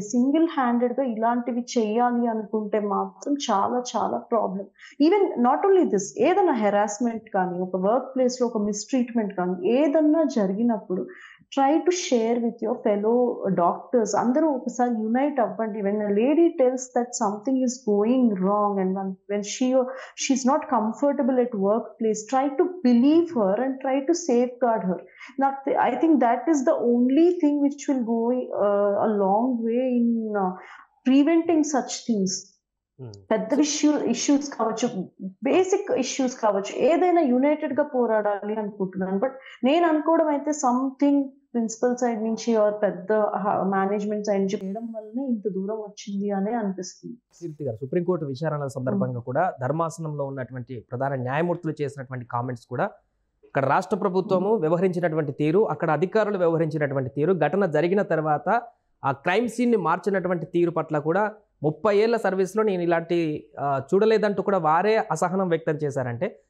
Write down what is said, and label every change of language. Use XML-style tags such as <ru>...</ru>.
<te>Single handed గా ఇలాంటివి చెయ్యాలి అనుకుంటే మాత్రం చాలా చాలా problem.</te> <en>even not only this,</en> <te>ఏదైనా హెరాస్మెంట్ కానీ, ఒక వర్క్ ప్లేస్ లో ఒక మిస్ట్రీట్మెంట్ కానీ ఏదన్నా జరిగినప్పుడు</te> <en>try to share with your fellow doctors.</en> <te>అందరూ ఒకసారి యునైట్ అవ్వండి.</te> <en>when a lady tells that something is going wrong and when she's not comfortable at workplace, try to believe her and try to safeguard her. I think that is the only thing which will go a long way in preventing such things.</en> <te>పెద్ద issues కావచ్చు, basic issues కావచ్చు, ఏదైనా United గా పోరాడాలి అనుకుంటున్నాను. But నేను అనుకోవడం అయితే సంథింగ్ ప్రిన్సిపల్ సైడ్ నుంచి పెద్ద మేనేజ్మెంట్ సైడ్ నుంచి చేయడం వల్లనే ఇంత దూరం వచ్చింది అనే అనిపిస్తుంది. కీర్తి గారు, సుప్రీంకోర్టు విచారణల సందర్భంగా కూడా ధర్మాసనంలో ఉన్నటువంటి ప్రధాన న్యాయమూర్తులు చేసినటువంటి కామెంట్స్ కూడా, అక్కడ రాష్ట్ర ప్రభుత్వము వ్యవహరించినటువంటి తీరు, అక్కడ అధికారులు వ్యవహరించినటువంటి తీరు, ఘటన జరిగిన తర్వాత ఆ క్రైమ్ సీన్ని మార్చినటువంటి తీరు పట్ల కూడా 30 ఏళ్ల సర్వీస్లో నేను ఇలాంటి చూడలేదంటూ కూడా వారే అసహనం వ్యక్తం చేశారంటే</te>